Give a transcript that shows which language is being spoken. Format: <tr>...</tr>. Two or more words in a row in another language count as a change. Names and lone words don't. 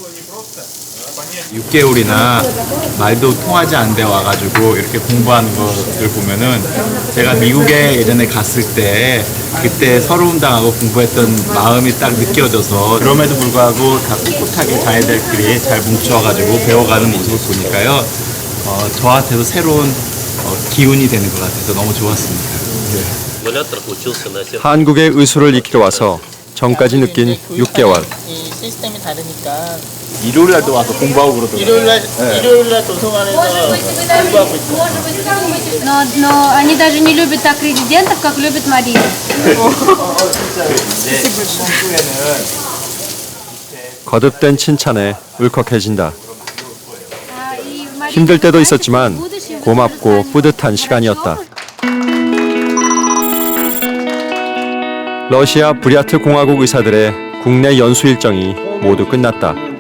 <ko>6개월이나 말도 통하지 않는데 와가지고 이렇게 공부하는 것들 보면은 제가 미국에 예전에 갔을 때 그때 서러움 당하고 공부했던 마음이 딱 느껴져서 그럼에도 불구하고 다 꿋꿋하게 자기들끼리 잘 뭉쳐가지고 배워가는 모습을 보니까요 저한테도 새로운 기운이 되는 것 같아서 너무 좋았습니다. 네. 한국의 의술을 익히러 와서 전까지 느낀 6개월. 이 시스템이 다르니까 일요일 날도 와서 공부하고 그러더라고요. 일요일날 도서관에서 공부하고 있어요.</ko> <ru>Но они даже не любят так резидентов, как любят Марию.</ru> <ko>거듭된 칭찬에 울컥해진다. 힘들 때도 있었지만 고맙고 뿌듯한 시간이었다. 러시아 부랴트 공화국 의사들의 국내 연수 일정이 모두 끝났다.</ko>